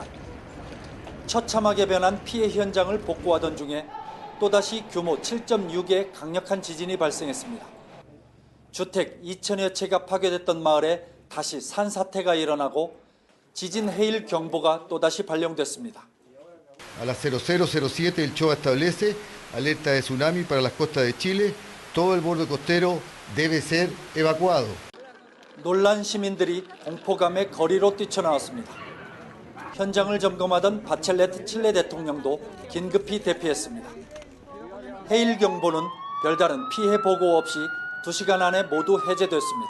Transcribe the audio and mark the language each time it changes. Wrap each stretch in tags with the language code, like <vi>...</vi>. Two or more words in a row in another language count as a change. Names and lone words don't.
<ko>처참하게 변한 피해 현장을 복구하던 중에 또다시 규모 7.6의 강력한 지진이 발생했습니다. 주택 2,000여 채가 파괴됐던 마을에 다시 산사태가 일어나고 지진 해일 경보가 또다시 발령됐습니다.</ko> <es>A las 00:07 el CHOA establece alerta de tsunami para las costas de Chile. Todo el borde costero debe ser evacuado.</es> <ko>놀란 시민들이 공포감에 거리로 뛰쳐나왔습니다. 현장을 점검하던 바첼레트 칠레 대통령도 긴급히 대피했습니다. 해일 경보는 별다른 피해 보고 없이 2시간 안에 모두 해제됐습니다.</ko>